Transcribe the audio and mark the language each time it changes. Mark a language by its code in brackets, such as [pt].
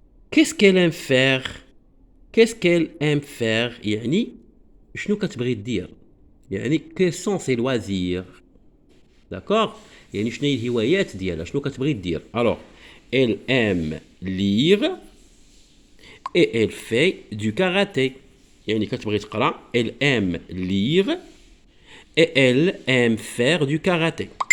[fr] Qu'est-ce qu'elle aime faire? Qu'est-ce qu'elle aime faire? [ar] يعني شنو كتبغي دير؟ يعني [fr] quels sont ses loisirs? D'accord? [ar] يعني شنو هي الهوايات ديالها؟ شنو كتبغي دير؟ [fr] Alors, elle aime lire et elle fait du karaté. [ar] يعني كتبغي تقرا. [fr] Elle aime lire et elle aime faire du karaté.